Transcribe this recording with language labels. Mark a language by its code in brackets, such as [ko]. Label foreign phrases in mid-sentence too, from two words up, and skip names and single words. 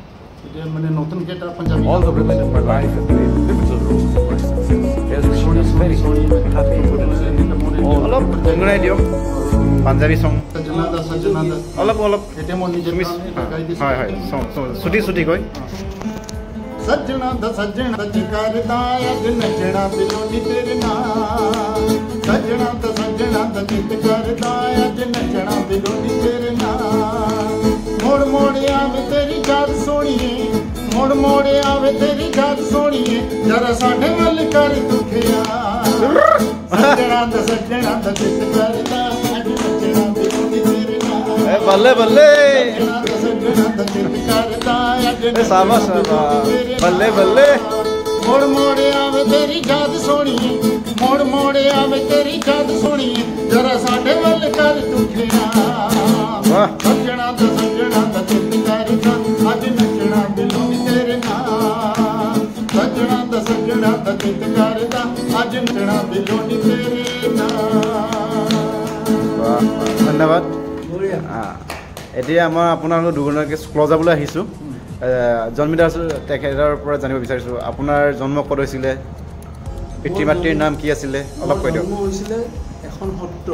[as] এতিয়া মানে নতুন কেইটা পাঞ্জাবী অলপ গুণগুণাই দিয়ক পাঞ্জাবী চং অলপ অলপ হয় হয় চুটি চুটি কৈ [pa] ਸੱਜਣਾ ਦਾ ਸੱਜ ਕਰਦਾ ਅੱਜ ਨੱਚਣਾ ਬਿਲੋਨੀ ਤੇਰੇ ਨਾਲ ਸੱਜਣਾ ਦਾ ਚਿੱਤ ਕਰਦਾ ਅੱਜ ਨੱਚਣਾ ਬਿਲੋਨੀ ਤੇਰੇ ਨਾਲ ਮੋੜ ਮੋੜ ਆਵੇ ਤੇਰੀ ਯਾਦ ਸੋਹਣੀਏ ਮੋੜ ਮੋੜ ਆਵੇ ਤੇਰੀ ਯਾਦ ਸੋਹਣੀਏ ਜ਼ਰਾ ਸਾਡੇ ਵੱਲ ਕਰ ਦੁਖੀਆ ਸੱਜਣਾ ਦਾ ਚਿੱਤ ਕਰਦਾ ਅੱਜ ਨੱਚਣਾ ਬਿਲੋਨੀ ਤੇਰੇ ਨਾਲ ਏ ਬੱਲੇ ਬੱਲੇ ਸੱਜਣਾ ਦਾ ਚਿੱਤ ਕਰਦਾ ਅੱਜ ਏ ਸਾਬਾਸ਼ ਬੱਲੇ ਬੱਲੇ ਮੋੜ ਮੋੜ ਆਵੇ ਤੇਰੀ ਯਾਦ ਸੋਹਣੀ ਮੋੜ ਮੋੜ ਆਵੇ ਤੇਰੀ ਯਾਦ ਸੋਹਣੀ ਜਰਾ ਸਾਡੇ ਵੱਲ ਕਰ ਤੁਖਣਾ ਸੱਜਣਾ ਦਾ ਚਿੱਤ ਕਰਦਾ ਅੱਜ ਨੱਚਣਾ ਬਿਲੋਨੀ ਤੇਰੇ ਨਾਲ ਸੱਜਣਾ ਦਾ ਚਿੱਤ ਕਰਦਾ ਅੱਜ ਨੱਚਣਾ ਬਿਲੋਨੀ ਤੇਰੇ ਨਾਲ [as] ধন্যবাদ এতিয়া আমাৰ আপোনালোক দুজনকে ক্লজ যাবলৈ আহিছোঁ জন্মিত আছোঁ তেখেতৰ পৰা জানিব বিচাৰিছোঁ আপোনাৰ জন্ম ক'ত হৈছিলে পিতৃ মাতৃৰ নাম কি আছিলে অলপ কৈ দিয়ক জন্ম হৈছিলে এখন সত্ৰ